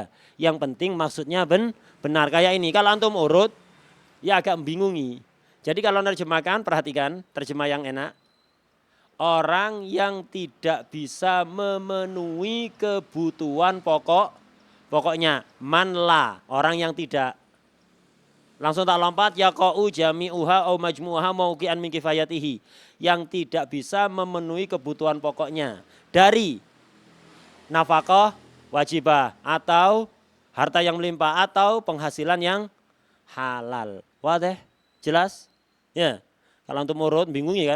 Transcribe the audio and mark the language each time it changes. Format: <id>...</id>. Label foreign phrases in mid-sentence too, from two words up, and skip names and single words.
<id>Yang penting maksudnya benar. Kayak ini, kalau antum urut, ya agak membingungi. Jadi kalau menerjemahkan, perhatikan, terjemah yang enak. Orang yang tidak bisa memenuhi kebutuhan pokoknya.</id> <ar>من لا,</ar> <id>orang yang tidak. Langsung tak lompat,</id> <ar>يقع جميعها أو مجموعها موقعا من كفايته.</ar> <id>Yang tidak bisa memenuhi kebutuhan pokoknya. Dari nafkah wajibah atau harta yang melimpah atau penghasilan yang halal. Wadah? Jelas? Ya. Kalau untuk urut bingung ya kan?</id>